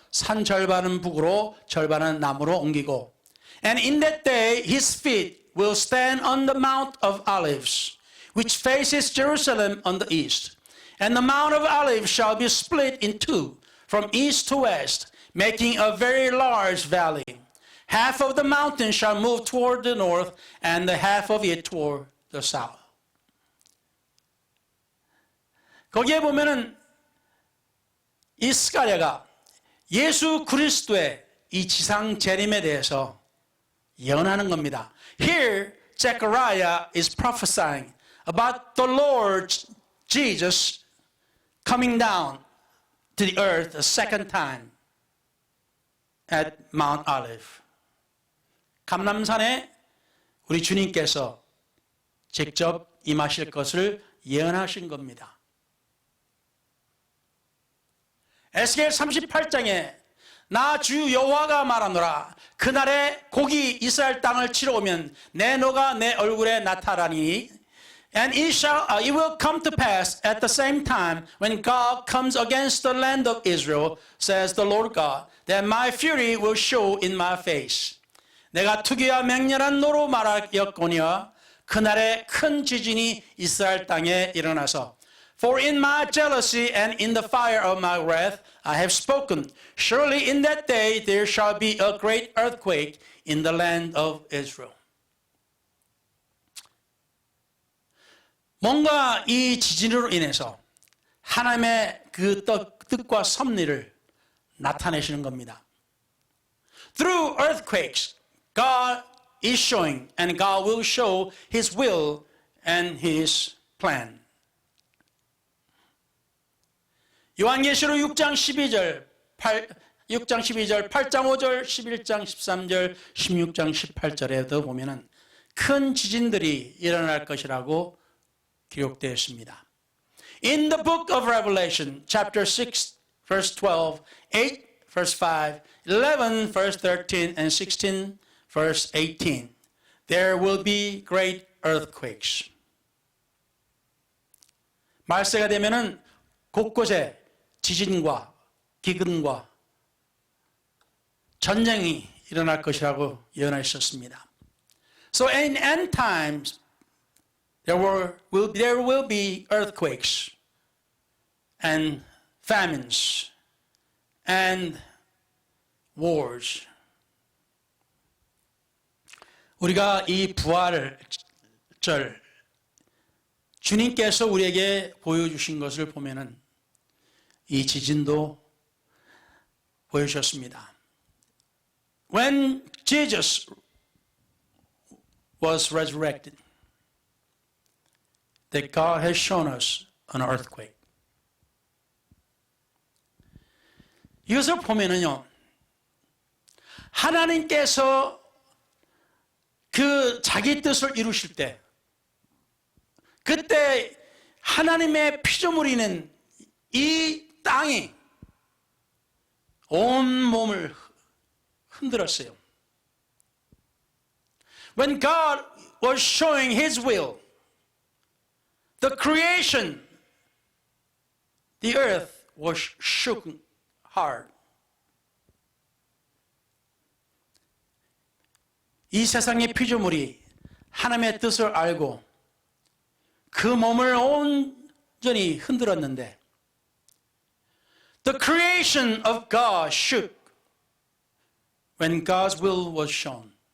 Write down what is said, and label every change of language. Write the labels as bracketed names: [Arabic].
[Korean] 산 절반은 북으로 절반은 남으로 옮기고 [English] And in that day his feet will stand on the Mount of Olives, which faces Jerusalem on the east. And the Mount of Olives shall be split in two, from east to west, making a very large valley. Half of the mountain shall move toward the north, and the half of it toward the south. [Korean] 거기에 보면은 이스가랴가 예수 그리스도의 이 지상 재림에 대해서 예언하는 겁니다. [English] Here, Zechariah is prophesying about the Lord Jesus coming down to the earth a second time at Mount Olive. [Korean] 감람산에 우리 주님께서 직접 임하실 것을 예언하신 겁니다. 에스겔 38장에 나 주 여호와가 말하노라 그날에 곡이 이스라엘 땅을 치러 오면 내 너가 내 얼굴에 나타나니 [English] And it will come to pass at the same time when God comes against the land of Israel, says the Lord God, that my fury will show in my face. [Korean] 내가 투기와 맹렬한 노로 말하였거니와 그날에 큰 지진이 이스라엘 땅에 일어나서 [English] For in my jealousy and in the fire of my wrath I have spoken. Surely in that day there shall be a great earthquake in the land of Israel. [Korean] 뭔가 이 지진으로 인해서 하나님의 그 뜻과 섭리를 나타내시는 겁니다. [English] Through earthquakes, God is showing and God will show His will and His plan. [Korean] 요한계시록 6장 12절, 8장 5절, 11장 13절, 16장 18절에도 보면은 큰 지진들이 일어날 것이라고 기록되어 있습니다. [English] In the book of Revelation, chapter 6, verse 12, 8, verse 5, 11, verse 13, and 16, verse 18, there will be great earthquakes. [Korean] 말세가 되면은 곳곳에 지진과 기근과 전쟁이 일어날 것이라고 예언하셨습니다. [English] So in end times, there will be earthquakes and famines and wars. [Korean] 우리가 이 부활절 주님께서 우리에게 보여주신 것을 보면은 이 지진도 보여주셨습니다. [English] When Jesus was resurrected, that God has shown us an earthquake. [Korean] 이것을 보면은요, 하나님께서 그 자기 뜻을 이루실 때, 그때 하나님의 피조물이는 이 땅이 온 몸을 흔들었어요. [English] When God was showing His will, the creation, the earth was shook hard. [Korean] 이 세상의 피조물이 하나님의 뜻을 알고 그 몸을 온전히 흔들었는데 [English] The creation of God shook when God's will was shown.